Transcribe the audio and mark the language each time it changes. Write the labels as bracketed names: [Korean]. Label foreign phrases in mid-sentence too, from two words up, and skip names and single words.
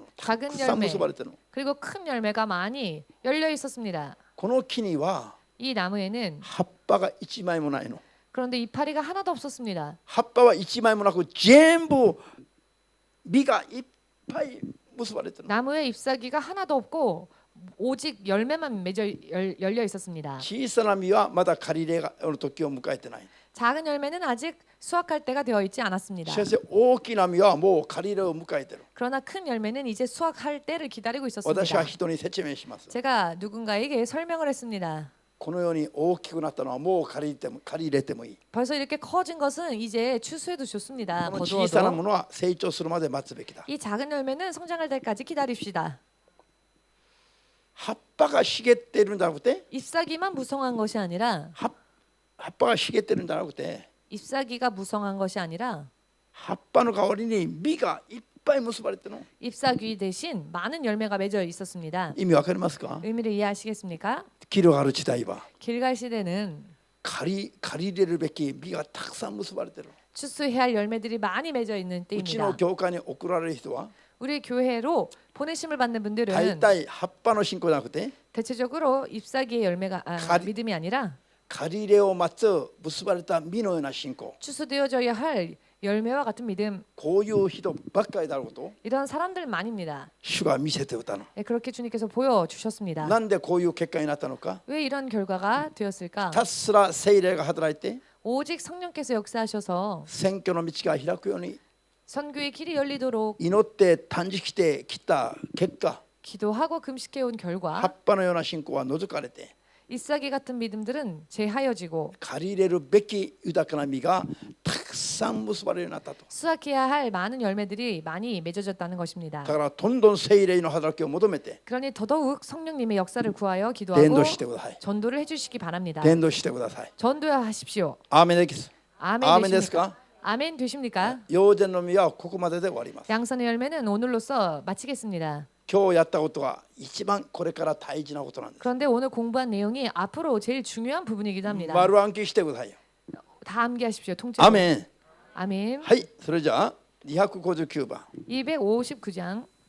[Japanese] た [Korean] 작은 [Japanese] くさん [Korean] 열매 [Japanese] 結ばれているの。 [Korean] 그리고 큰 열매가 많이 열려 있었습니다. [Japanese] この木には [Korean] 이 나무에는 [Japanese] 葉っぱが一枚もないの。 [Korean] 그런데 이파리가 하나도 없었습니다. [Japanese] 葉っぱは一枚もなく全部実がいっぱい結ばれているの。 [Korean] 나무에 잎사귀가 하나도 없고 오직 열매만 맺어 열려 있었습니다. [Japanese] 小さな実はまだ刈り入れの時を迎えてない。 [Korean] 작은 열매는 아직 수확할 때가 되어 있지 [Japanese] し [Korean] 않았습니다. [Japanese] かし大きな実はもう刈り入れを迎えている。 [Korean] 그러나 큰 열매는 이제 수확할 때를 기다리고 [Japanese] 私 [Korean] 있었습니다. [Japanese] は人に説明します。 [Korean] 제가 누군가에게 설명을 했습니다. [Japanese] このように大きくなったのはもう刈り入れてもいい。 [Korean] 벌써 이렇게 커진 것은 이제 추수해도 좋습니다. [Japanese] この小さなも [Korean] 거두어도 [Japanese] のは成長するまで待つべきだ。 [Korean] 이 작은 열매는 성장할 때까지 기다립시다. [Japanese] 葉っぱが茂っているんじゃなくて [Korean] 잎사귀만 무성한 것이 아니라 [Japanese] 葉っぱが茂っているんじゃなくて [Korean] 잎사귀가 무성한 것이 아니라 [Japanese] 葉っぱの代わりに実がいっぱい結ばれているの。 [Korean] 잎사귀 대신 많은 열매가 맺어 있었습니다. [Japanese] 意味わかりますか？ [Korean] 의미를 이해하시겠습니까? [Japanese] 広がる時代は [Korean] 길갈 시대는 [Japanese] 刈り入れるべき実がたくさん結ばれている。 [Korean] 추수해야 할 열매들이 많이 맺어 있는 [Japanese] うちの [Korean] 때입니다. [Japanese] 教会に送られる人は [Korean] 우리 교회로 보내심을 받는 분들은 [Japanese] 大体葉っぱの信仰じゃなくて [Korean] 대체적으로 잎사귀의 열매가 가리- 믿음이 아니라 [Japanese] 刈り入れを待つ結ばれた実のような信仰 [Korean] 추수되어져야 할 열매와 같은 믿음. [Japanese] こういう人ばっかりであることを [Korean] 이런 사람들만입니다. [Japanese] 主が見せておったの [Korean] 그렇게 주님께서 보여주셨습니다. [Japanese] なんでこういう結果になったのか [Korean] 왜 이런 결과가 되었을까? [Japanese] たすら聖霊が働いて [Korean] 오직 성령께서 역사하셔서 [Japanese] 選挙の道が開くように [Korean] 선교의 길이 열리도록 [Japanese] 祈って断食してきた結果 [Korean] 기도하고 금식해온 [Japanese] 葉 [Korean] 결과 [Japanese] っぱのような信仰は除かれて [Korean] 잎사귀 같은 믿음들은 제하여지고 [Japanese] 借り入れるべき豊かな実がたくさん結ばれるようになったと [Korean] 수확해야 할 많은 열매들이 많이 맺어졌다는 것입니다. [Japanese] だからどんどん聖霊の働きを求めて [Korean] 그러니 더더욱 성령님의 역사를 구하여 [Japanese] 伝 [Korean] 기도하고 [Japanese] 道してください [Korean] 전도를 해주시기 바랍니다. [Japanese] 伝道してください [Korean] 전도하십시오. [Japanese] アーメンです [Korean] 아멘 아멘 되십니까? 됐을까? 아멘 되십니까? [Japanese] 陽善の実はここまでで終わります [Korean] 양선의 열매는 오늘로써 마치겠습니다. [Japanese] 今日やったことは一番これから大事なことなんです [Korean] 그런데 오늘 공부한 내용이 앞으로 제일 중요한 부분이기도 합니다. [Japanese] 丸暗記してくださいよ [Korean] 다 암기하십시오. 통째로. [Japanese] アーメン [Korean] 아멘. [Japanese] はいそれじゃあ259番 [Korean] 259장